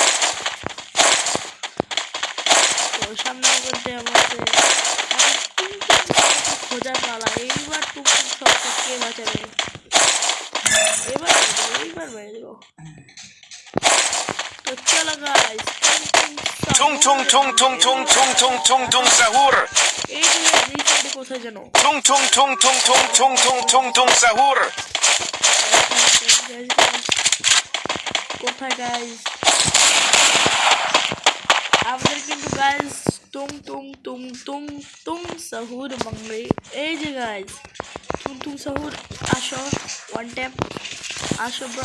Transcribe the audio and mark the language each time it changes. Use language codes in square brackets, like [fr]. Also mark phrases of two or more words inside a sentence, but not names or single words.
[bn] তো সামনে বলতে এমন আছে খোঁজার পালা। এইবার টুমটুম শহরকে কে বাঁচাবে? এইবার মেরে দেবো। তো চলো গাইস, Tung tung tung tung tung tung tung tung tung sahur. এই সাইডে কোথায় যেন Tung tung tung tung tung tung tung tung tung sahur. কোথায় গাইস? আমাদের কিন্তু গাইস টুং টুং টুং টুং টুং সাহুর বাংলা। এই যে গাইস, টুং টুং সাহুর আসো, [en] one tap [bn] আসো ব্রো।